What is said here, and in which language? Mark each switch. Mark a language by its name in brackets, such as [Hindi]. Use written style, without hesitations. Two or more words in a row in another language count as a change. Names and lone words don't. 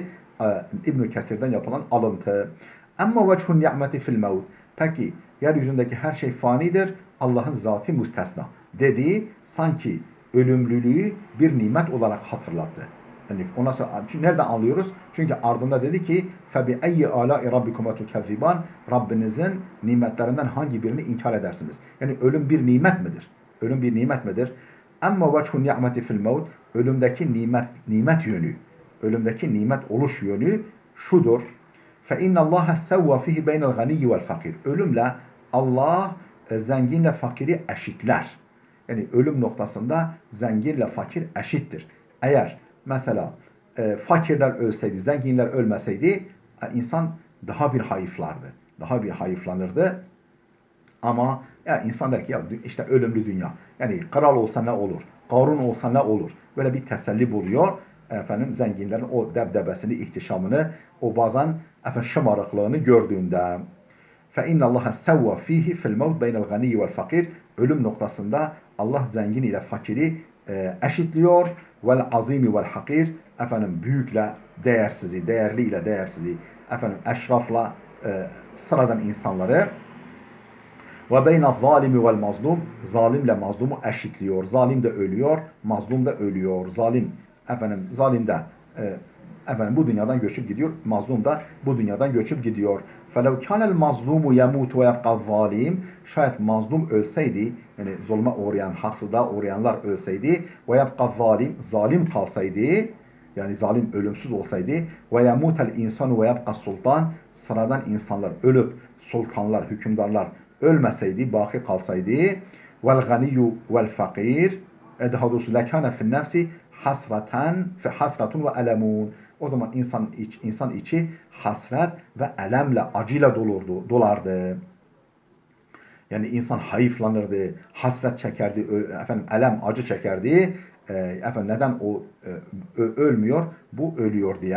[Turkish] İbn-i Kesir'den yapılan alıntı. [Arabic] أما وجه النعمة في الموت. [Turkish] Peki yeryüzündeki her şey fanidir. Allah'ın zatı müstesna. Dediği sanki ölümlülüğü bir nimet olarak hatırlattı. Yani ondan sonra nereden anlıyoruz? Çünkü ardında dedi ki [Arabic] فَبِأَيِّ آلَاءِ رَبِّكُمَا تُكَذِّبَانِ, [Turkish] Rabbinizin nimetlerinden hangi birini inkar edersiniz? Yani ölüm bir nimet midir? Ölüm bir nimet midir? [Arabic] أما وجه النعمة في الموت, [Turkish] ölümdeki nimet yönü, ölümdeki nimet oluş yönü şudur. [Arabic] فَاِنَّ اللّٰهَ سَوَّ فِيهِ بَيْنَ الْغَنِيِّ وَالْفَقِيرِ. [Turkish] Ölümle Allah zenginle fakiri eşitler. Yani ölüm noktasında zenginle fakir eşittir. Eğer mesela fakirler ölseydi, zenginler ölmeseydi insan daha bir hayıflardı. Daha bir hayıflanırdı. Ama ya insan der ki ya işte ölümlü dünya. Yani kral olsa ne olur? Karun olsa ne olur? Böyle bir teselli buluyor. Zenginlerin o debdebesini, ihtişamını, o bazen şımarıklığını gördüğünde. [Arabic] فَاِنَّ اللّٰهَ سَوَّ ف۪يهِ فِي الْمَوْتِ بَيْنَ الْغَنِيِّ وَالْفَقِيرِ. [Turkish] Ölüm noktasında Allah zengin ile fakiri eşitliyor. [Arabic] والعظيم والحقير, [Turkish] büyükle değersizi, değerli ile değersizi, eşrafla sıradan insanları. [Arabic] وبين الظالم والمظلوم, [Turkish] zalimle mazlumu eşitliyor. Zalim de ölüyor, mazlum da ölüyor. Zalim de bu dünyadan göçüp gidiyor, mazlum da bu dünyadan göçüp gidiyor. [Arabic] فَلَوْ كَانَ الْمَظْلُومُ يَمُوتُ وَيَبْقَى الظَّالِمِ. [Turkish] Şayet mazlum ölseydi, yani zulme uğrayan, haksızlığa uğrayanlar ölseydi, [Arabic] وَيَبْقَى الظَّالِمِ, [Turkish] zalim kalsaydı, yani zalim ölümsüz olsaydı, [Arabic] وَيَمُوتَ الْاِنْسَانُ وَيَبْقَى [Turkish] sultan, sıradan insanlar ölüp, sultanlar, hükümdarlar ölmeseydi, baki kalsaydı, [Arabic] وَالْغَنِيُّ وَالْفَقِيرِ, [Turkish] daha doğrusu [Arabic] لَكَانَ فِي النَّفْسِ حسرة وألم. [Turkish] O zaman insan içi hasret ve elemle, acıyla dolardı. Yani insan hayıflanırdı, hasret çekerdi, elem, acı çekerdi. Neden o ölmüyor? Bu ölüyor diye.